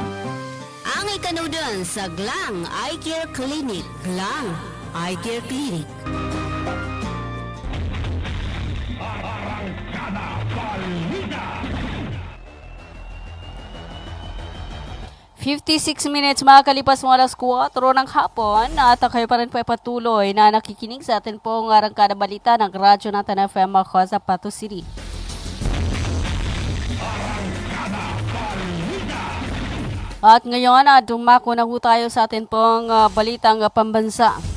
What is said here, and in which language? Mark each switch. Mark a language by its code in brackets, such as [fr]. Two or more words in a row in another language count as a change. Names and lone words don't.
[tl] Angay ka doon sa Glang Eye Care Clinic. Glang Eye Care Clinic. Arangkada Balita. 56 minutes makakalipas mo alas 4 ng hapon at kayo pa rin po patuloy na nakikinig sa atin pong Arangkada Balita ng Radyo Natin FM Cotabato City. At ngayon, dumako na po tayo sa atin pong balitang pambansa.